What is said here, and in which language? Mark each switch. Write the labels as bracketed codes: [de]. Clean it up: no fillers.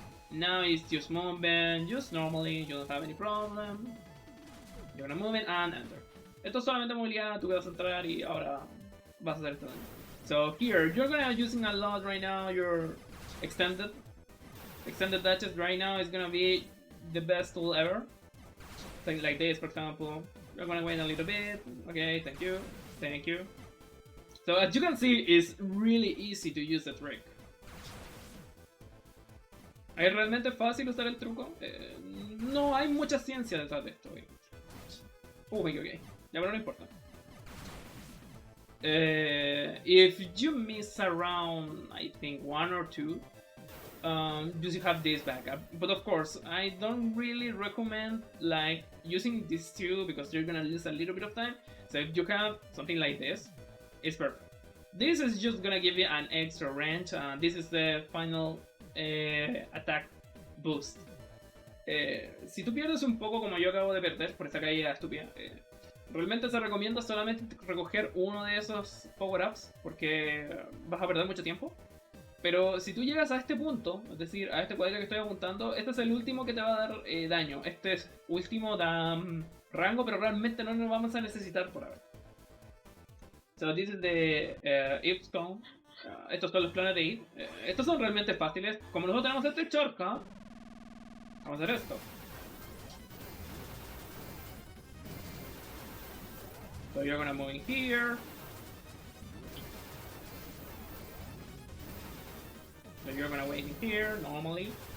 [en] Now it's just movement, just normally, you don't have any problem. You're gonna move it and enter. [es] Esto es solamente movilidad, tú vas a entrar y ahora vas a hacer esto. [en] So here, you're gonna using a lot right now your extended dashes right now is gonna be the best tool ever. Things like this, for example. You're gonna wait a little bit. Okay, thank you. Thank you. So as you can see, it's really easy to use the trick. [es] ¿Es realmente fácil usar el truco? No hay mucha ciencia detrás de esto. Me equivoqué. Ya, pero no importa. [en] If you miss around, I think, 1 or 2, you have this backup. But of course, I don't really recommend like using these two because you're gonna lose a little bit of time. So if you have something like this, it's perfect. This is just gonna give you an extra range, and this is the final attack boost. [es] Si tú pierdes un poco como yo acabo de perder por esa caída estúpida, realmente se recomienda solamente recoger uno de esos power-ups porque vas a perder mucho tiempo. Pero si tú llegas a este punto, es decir, a este cuadrito que estoy apuntando, este es el último que te va a dar daño. Este es último da rango, pero realmente no lo vamos a necesitar por ahora. [en] So this is the If Cone. [es] Estos son los planes de If. Estos son realmente fáciles. Como nosotros tenemos este shortcut, vamos a hacer esto. [en] So you're gonna move in here. So you're gonna wait in here normally.